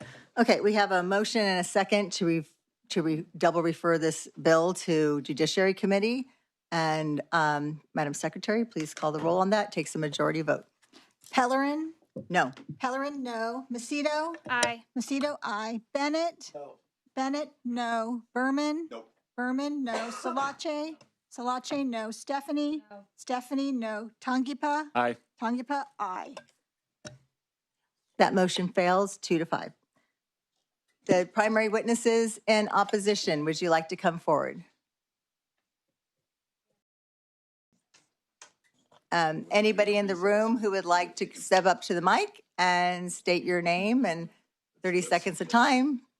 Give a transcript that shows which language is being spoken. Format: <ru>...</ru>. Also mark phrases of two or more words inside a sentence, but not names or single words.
<en>Okay, we have a motion and a second to double refer this bill to Judiciary Committee. And Madam Secretary, please call the roll on that. Takes a majority vote. Pellerin, No. Pellerin, no. Macedo, Aye. Macedo, aye. Bennett, No. Bennett, no. Berman, Nope. Berman, no. Salache, Salache, no. Stephanie, Stephanie, no. Tongipa, Aye. Tongipa, aye. That motion fails 2-5. The primary witnesses in opposition, would you like to come forward? Anybody in the room who would like to step up to the mic and state your name and 30 seconds of time?</en>